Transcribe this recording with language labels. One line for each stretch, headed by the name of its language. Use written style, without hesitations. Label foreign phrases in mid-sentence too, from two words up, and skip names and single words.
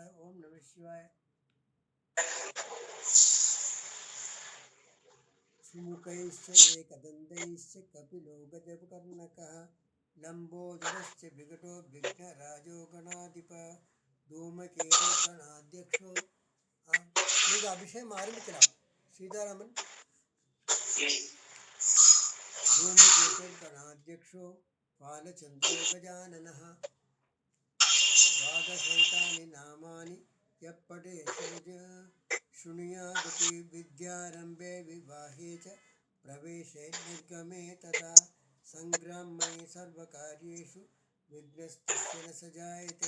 Sanskrit: ओम नमः शिवाय. सुमुखैश्च एकदन्तैश्च कपिलो गजकर्णकः लम्बोदरश्च विकटो विघ्नराजो गणाधिप धूमकेतु गणाध्यक्षो.
Telugu: మీకు అభిషేకం ఆరంభించరా సీతారామన్.
Sanskrit: धूमकेतु गणाध्यक्षो बालचन्द्रो गजाननः द्वादशैतानि नामानि यः पठेत् शृणुयादपि विद्यारम्भे विवाहे च प्रवेशे निर्गमे तथा संग्रामे सर्वकार्येषु विघ्नस्तस्य न स जायते।